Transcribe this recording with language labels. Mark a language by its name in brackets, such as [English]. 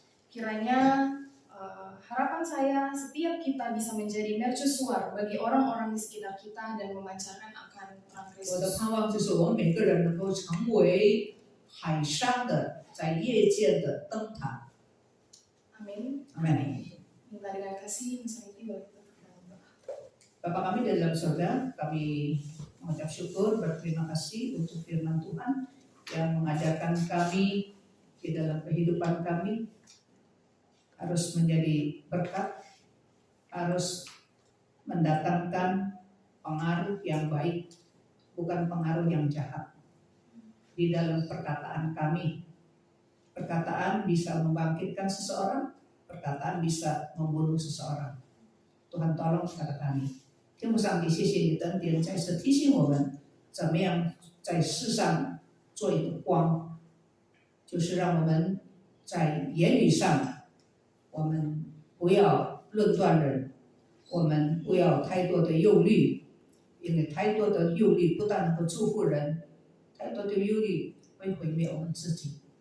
[Indonesian] Kiranya harapan saya setiap kita bisa menjadi mercusuar bagi orang-orang di sekitar kita dan memancarkan akan terang [Chinese] 我的 [Indonesian] Kristus. [Chinese] 盼望就是我们每个人能够成为海上的，在夜间的灯塔。 [Indonesian] Amin. Amin. Minta dengan kasih misalnya itu bagi kita berdoa. Bapa kami di dalam surga, kami mengucap syukur, berterima kasih untuk firman Tuhan yang mengajarkan kami di dalam kehidupan kami harus menjadi berkat, harus mendatangkan pengaruh yang baik, bukan pengaruh yang jahat. Di dalam perkataan kami, perkataan bisa membangkitkan seseorang, perkataan bisa membunuh seseorang. Tuhan tolong kepada kami。 [Chinese] 天父上帝，谢谢你的恩典，再次提醒我们怎么样在世上做一个光，就是让我们在言语上，我们不要论断人，我们不要太多的忧虑，因为太多的忧虑不但能够祝福人，太多的忧虑会毁灭我们自己。